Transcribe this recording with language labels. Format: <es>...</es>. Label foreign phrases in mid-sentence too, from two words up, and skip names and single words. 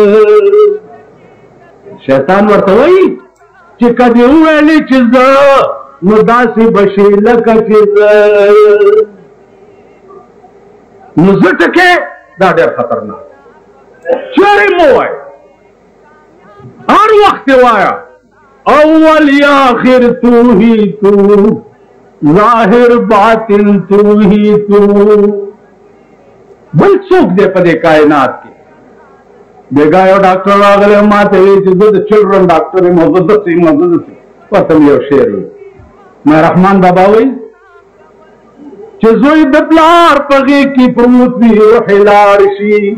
<ps>شیطان ورته وایي چې که دې وویلې چې زه نو داسې به شې لکه چې زه نو زه ټکې دا ډېر خطرناک چرې مو وایه هر وخت یې وایه</ps> <ur>اول یا آخر تو ہی تو ظاہر باطن تو ہی تو</ur> <ps>بل څوک دی په دې کائنات کې بیګا یو ډاکټر راغلی ما ته ویل چې زه د</ps> <en>children doctor</en> <ps>یم او زه داسې یم او زه داسې ورته مې یو شعر ویل ما رحمان بابا وایي چې زوی د پلار په غېږ کې پروت وي روح یې لاړ شي</ps>